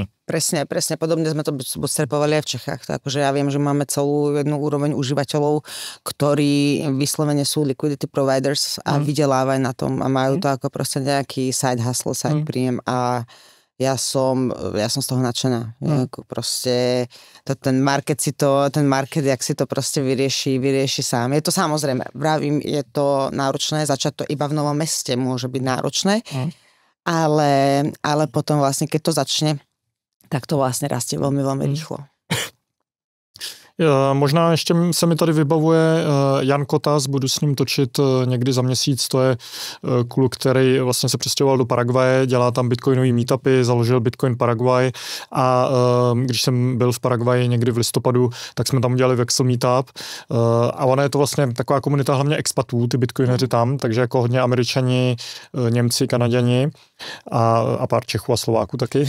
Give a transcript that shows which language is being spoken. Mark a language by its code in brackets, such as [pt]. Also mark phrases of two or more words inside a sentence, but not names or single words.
[sk] Presne. Podobne sme to bootstrapovali aj v Čechách. Takže ja viem, že máme celú jednu úroveň užívateľov, ktorí vyslovene sú [en] liquidity providers [sk] a vydelávajú na tom a majú to ako proste nejaký [en] side hustle, [sk] side príjem a ja som z toho nadšená. Proste ten market, jak si to proste vyrieši sám. Je to samozrejme, vravím, je to náročné, začať to iba v Novom Meste môže byť náročné, ale potom vlastne, keď to začne, tak to vlastne rastie veľmi, veľmi rýchlo. [cs] Možná ještě se mi tady vybavuje Jan Kotas, budu s ním točit někdy za měsíc, to je kluk, který vlastně se přestěhoval do Paraguaje, dělá tam bitcoinový meetupy, založil Bitcoin Paraguay a když jsem byl v Paraguaji někdy v listopadu, tak jsme tam udělali Vexel meetup a ona je to vlastně taková komunita hlavně expatů, ty bitcoineři tam, takže jako hodně Američani, Němci, Kanaďani a pár Čechů a Slováků taky.